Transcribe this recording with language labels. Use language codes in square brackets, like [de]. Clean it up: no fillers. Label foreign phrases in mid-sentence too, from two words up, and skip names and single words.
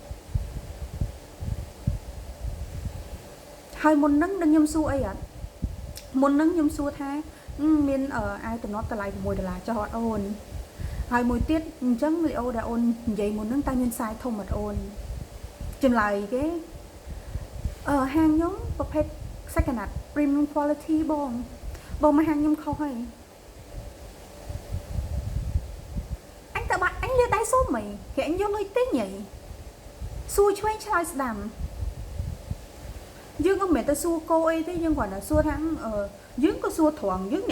[km] ហើយមុនហ្នឹងនឹងខ្ញុំសួរអីអត់មុនហ្នឹងខ្ញុំសួរថាមានអាយតំណត់តម្លៃ$6ចុះអត់អូនហើយមួយទៀតអញ្ចឹងលីអូដែលអូននិយាយមុនហ្នឹងតើមានសាយធំអត់អូនចម្លើយគេហាងខ្ញុំប្រភេទ [en] second hand premium quality [km] បងមកហាងខ្ញុំខុសហើយ អញតើបាក់អញលាដៃសុំហីគេអញយកលុយទិញហីសួរឆ្វេងឆ្លើយស្ដាំយើងក៏មិនទៅសួរគោអីទេយើងគ្រាន់តែសួរថាយើងក៏សួរត្រង់យើងអ្នក